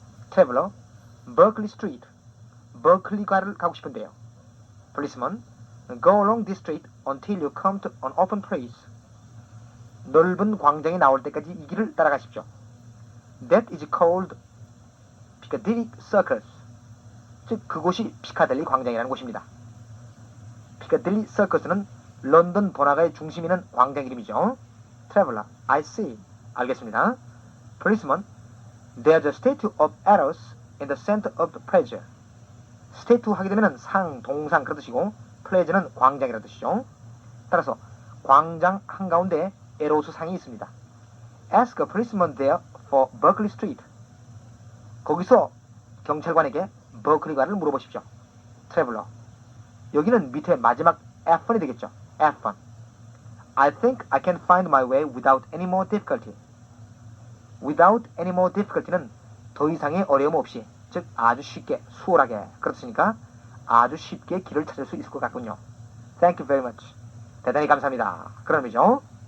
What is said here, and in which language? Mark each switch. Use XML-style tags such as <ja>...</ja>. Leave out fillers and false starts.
<en>Traveler, Berkeley Street.</en> <ko>버클리가를 가고 싶은데요.</ko> <en>Policeman, go along this street until you come to an open place.</en> <ko>넓은 광장에 나올 때까지 이 길을 따라가십시오.</ko> <en>That is called Piccadilly Circus.</en> <ko>즉 그곳이 피카델리 광장이라는 곳입니다. 피카델리 서커스는 런던 번화가의 중심이 있는 광장 이름이죠.</ko> <en>Traveler, I see.</en> <ko>알겠습니다.</ko> <en>Policeman, there's a statue of Eros in the center of the plaza.</en> <ko>statue 하게 되면 상, 동상 그런 뜻이고 plaza는 광장이라는 뜻이죠. 따라서 광장 한가운데 에로스 상이 있습니다.</ko> <en>Ask a policeman there for Berkeley Street.</en> <ko>거기서 경찰관에게 버클리가를 물어보십시오. Traveler, 여기는 밑에 마지막 F1이 되겠죠. F1.</ko> <en>I think I can find my way without any more difficulty. Without any more difficulty</en> <ko>는 더 이상의 어려움 없이, 즉 아주 쉽게, 수월하게 그렇으니까 아주 쉽게 길을 찾을 수 있을 것 같군요.</ko> <en>Thank you very much.</en> <ko>대단히 감사합니다. 그런 의미죠.</ko>